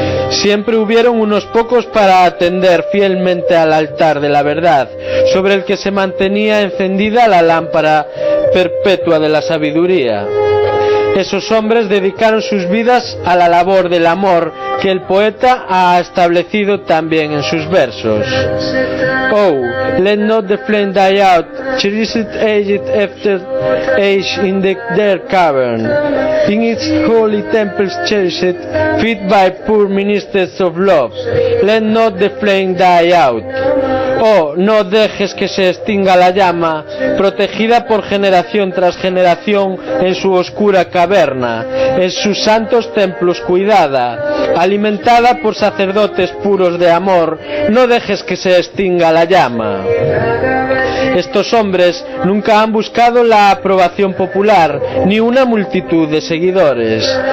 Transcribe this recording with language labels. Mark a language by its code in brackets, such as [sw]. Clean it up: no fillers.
[es] Siempre hubieron unos pocos para atender fielmente al altar de la verdad, sobre el que se mantenía encendida la lámpara perpetua de la sabiduría. Esos hombres dedicaron sus vidas a la labor del amor que el poeta ha establecido también en sus versos. [en] Oh, let not the flame die out, cherished age after age in their cavern, in its holy temples cherished, fed by poor ministers of love. Let not the flame die out. [es] Oh, no dejes que se extinga la llama, protegida por generación tras generación en su oscura caverna, en sus santos templos cuidada, alimentada por sacerdotes puros de amor. No dejes que se extinga la llama. Estos hombres nunca han buscado la aprobación popular ni una multitud de seguidores.